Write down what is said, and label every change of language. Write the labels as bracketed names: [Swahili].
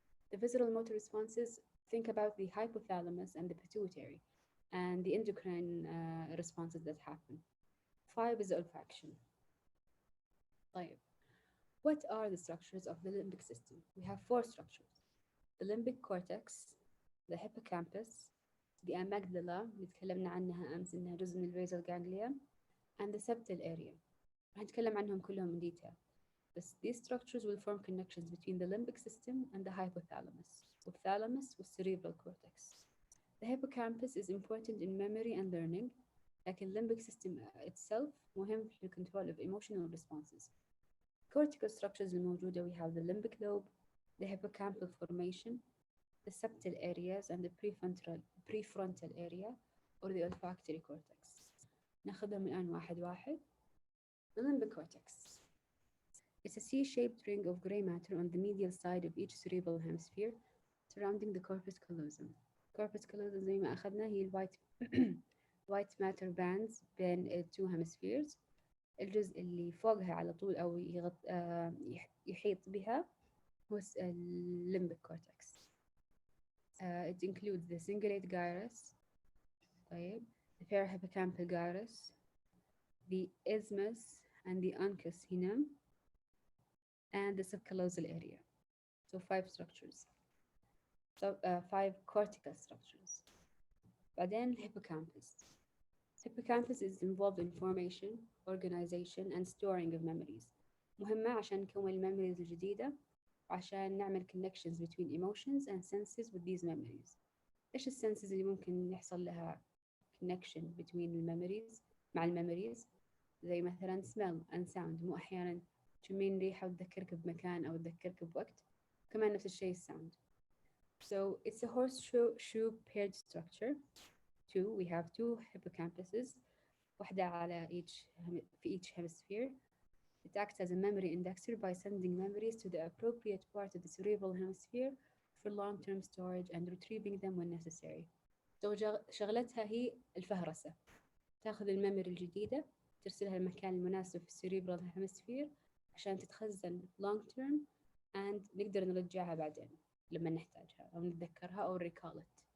[English] The visceral motor responses, think about the hypothalamus and the pituitary and the endocrine responses that happen. 5 is olfaction. طيب, what are the structures of the limbic system? We have 4 structures: the limbic cortex, the hippocampus, the amygdala [Arabic] اللي تكلمنا عنها أمس إنها جزء من البيزال [English] ganglia, and the septal area. [Arabic] راح نتكلم عنهم كلهم [English] in detail. But these structures will form connections between the limbic system and the hypothalamus, والthalamus والcerebral cortex. The hippocampus is important in memory and learning, لكن limbic system itself [Arabic] مهم في [English] control of emotional responses. Cortical structures الموجودة we have the limbic lobe, the hippocampal formation, the septal areas, and the prefrontal area or the olfactory cortex. [Arabic] ناخذهم الآن واحد واحد. [English] The limbic cortex. It's a C-shaped ring of gray matter on the medial side of each cerebral hemisphere surrounding the corpus callosum. Corpus callosum [Arabic] زي ما أخذنا هي [English] white matter bands بين two hemispheres. [Arabic] الجزء اللي فوقها على طول أو يحيط بها هو [English] limbic cortex. It includes the cingulate gyrus, طيب, the parahippocampal gyrus, the isthmus and the uncus هنا, and the subcallosal area. So 5 structures. So 5 cortical structures. بعدين hippocampus. Hippocampus is involved in formation, organization and storing of memories. [Arabic] مهمة عشان نكون الميموريز الجديدة وعشان نعمل [English] connections between emotions and senses with these memories. [Arabic] إيش السنسز اللي ممكن يحصل لها connection between الميموريز مع الميموريز؟ زي مثلا [English] smell and sound. [Arabic] مو أحيانا تشمين ريحة وتذكرك بمكان أو تذكرك بوقت، كمان نفس الشيء sound. [English] So it's a horseshoe paired structure. We have 2 hippocampuses, [Arabic] واحدة على في [English] each hemisphere. It acts as a memory indexer by sending memories to the appropriate part of the cerebral hemisphere for long-term storage and retrieving them when necessary. [Arabic] So شغلتها هي الفهرسة، تاخذ الميموري الجديدة ترسلها المكان المناسب في السيريبرال هيمسفير عشان تتخزن [English] long term and [Arabic] نقدر نرجعها بعدين لما نحتاجها أو نتذكرها أو [English] recall it.